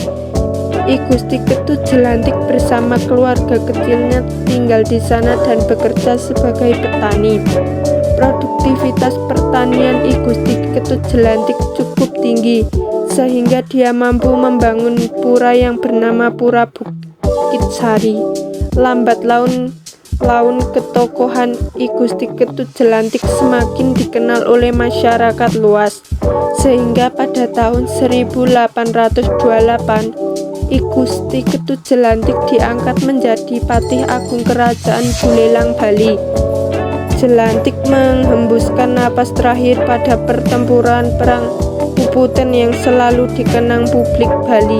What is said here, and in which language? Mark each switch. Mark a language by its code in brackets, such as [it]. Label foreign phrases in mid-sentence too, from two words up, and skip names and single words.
[id] I Gusti Ketut Jelantik bersama keluarga kecilnya tinggal di sana dan bekerja sebagai petani. Produktivitas pertanian I Gusti Ketut Jelantik cukup tinggi sehingga dia mampu membangun pura yang bernama Pura Bukit Sari. Lambat laun ketokohan I Gusti Ketut Jelantik semakin dikenal oleh masyarakat luas, sehingga pada tahun 1828 I Gusti Ketut Jelantik diangkat menjadi Patih Agung Kerajaan Buleleng, Bali. Jelantik menghembuskan napas terakhir pada pertempuran Perang Puputen yang selalu dikenang publik Bali.